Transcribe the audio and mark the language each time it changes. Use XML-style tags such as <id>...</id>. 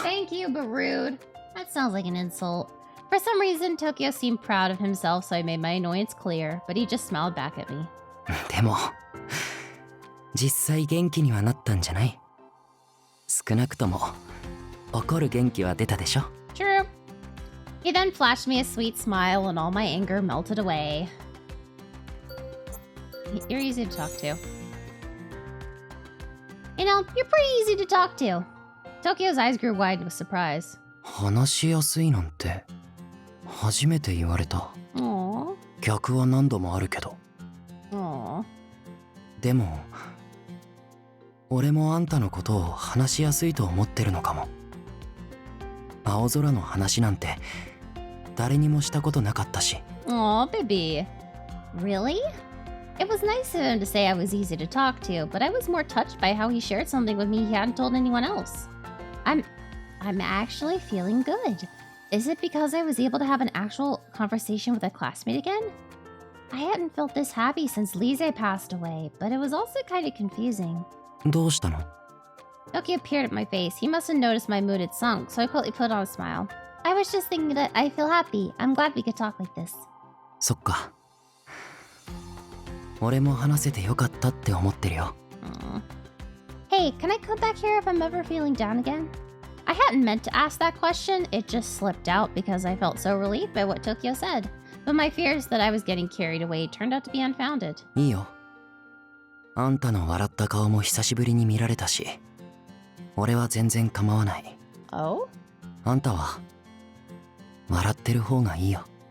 <en>Thank you, but rude. That sounds like an insult. For some reason, Tokio seemed proud of himself, so I made my annoyance clear, but he just smiled back at me.</en> <ja>でも実際元気にはなったんじゃない？少なくとも怒る元気は出たでしょ。</ja> <en>True. He then flashed me a sweet smile and all my anger melted away. You're easy to talk to. You know, you're pretty easy to talk to. Tokio's eyes grew wide with surprise.</en> <ja>話しやすいなんて初めて言われた。</ja> <en>Aww.</en> <ja>逆は何度もあるけど。</ja> <en>Aww.</en> <ja>でも俺もあんたのことを話しやすいと思ってるのかも。青空の話なんて誰にもしたことなかったし。</ja> <en>Aw, baby. Really? It was nice of him to say I was easy to talk to, but I was more touched by how he shared something with me he hadn't told anyone else. I'm actually feeling good. Is it because I was able to have an actual conversation with a classmate again? I hadn't felt this happy since Lise passed away, but it was also kind of confusing.</en> <ja>どうしたの？</ja> <en>Tokio peered at my face. He must have noticed my mood had sunk, so I quickly put on a smile. I was just thinking that I feel happy. I'm glad we could talk like this.</en> <ja>そっか。俺も話せてよかったって思ってるよ。</ja> <en>Hey, can I come back here if I'm ever feeling down again? I hadn't meant to ask that question. It just slipped out because I felt so relieved by what Tokio said. But my fears that I was getting carried away turned out to be unfounded.</en> <ja>いいよ。あんたの笑った顔も久しぶりに見られたし、俺は全然構わない。</ja> <en>Oh?</en> <ja>あんたは笑ってる方がいいよ。</ja>